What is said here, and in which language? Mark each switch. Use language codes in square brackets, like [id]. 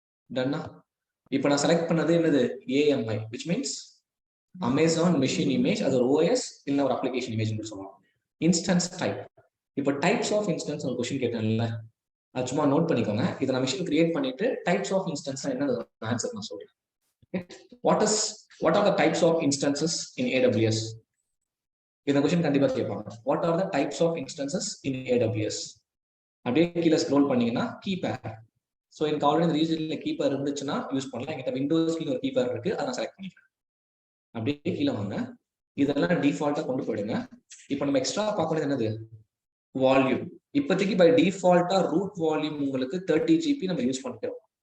[ta] டன்னா. இப்போ நான் செலக்ட் பண்ணது என்னது, AMI, which means Amazon machine image. அது ஒரு OS இல்ல ஒரு அப்ளிகேஷன் இமேஜ் சொல்லுவாங்க. Instance type. இப்போ டைப்ஸ் ஆஃப் இன்ஸ்டன்ஸ் ஒரு கொஸ்டின் கேட்டேன்ல, அது சும்மா நோட் பண்ணிக்கோங்க. இதை நான் மிஷின் கிரியேட் பண்ணிட்டு டைப்ஸ் ஆஃப் இன்ஸ்டன்ஸ் என்ன ஆன்சர் நான் சொல்றேன். [en] What are the types of instances in AWS? [ta] இந்த கொஸ்டின் கண்டிப்பா கேட்பாங்க. [en] What are the types of instances in AWS? [ta] அப்படியே கீழே ஸ்க்ரோல் பண்ணீங்கன்னா கீபேர். ஸோ எனக்கு ஆல்ரெடி இந்த ரீஜன்ல கீபேர் இருந்துச்சுன்னா யூஸ் பண்ணலாம். என்கிட்ட விண்டோஸ்க்கு ஒரு கீபேர் இருக்கு, அதை நான் செலக்ட் பண்ணிக்கிறேன். அப்படியே கீழே வாங்க. இதெல்லாம் டிஃபால்ட்டா கொண்டு போயிடுங்க. இப்போ நம்ம எக்ஸ்ட்ரா பார்க்கறது என்னது, வால்யூம். இப்போதைக்கு பை டிஃபால்ட்டா ரூட் வால்யூம் உங்களுக்கு 30 GB நம்ம யூஸ் பண்ணிக்கிறோம்.